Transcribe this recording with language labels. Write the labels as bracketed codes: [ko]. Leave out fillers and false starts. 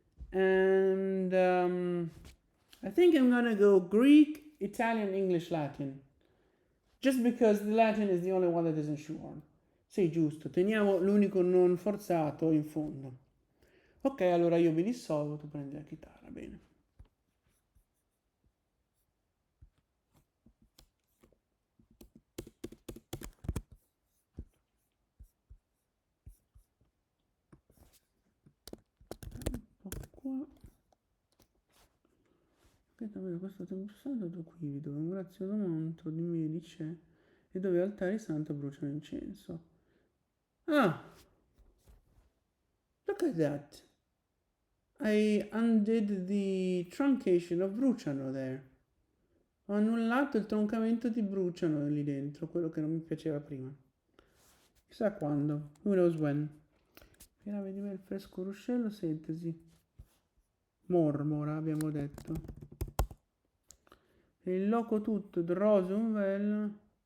[en] And I think I'm gonna go Greek, Italian, English, Latin. Just because the Latin is the only one that isn't shoehorn. [it] Sì, giusto, teniamo l'unico non forzato in fondo. Ok, allora io mi dissolvo, tu prendi la chitarra, bene. Un po' qua. Questo tempo santo qui, dove un grazioso manto di mieli c'è e dove altari santo bruciano incenso. [en] Ah! Look at that! I undid the truncation of Bruciano there. [it] Ho annullato il troncamento di Bruciano lì dentro, quello che non mi piaceva prima. Chissà quando. [en] Who knows when. [it] Piave di mel fresco ruscello, sintesi. Mormora, abbiamo detto. E il loco tutto, drosum vel.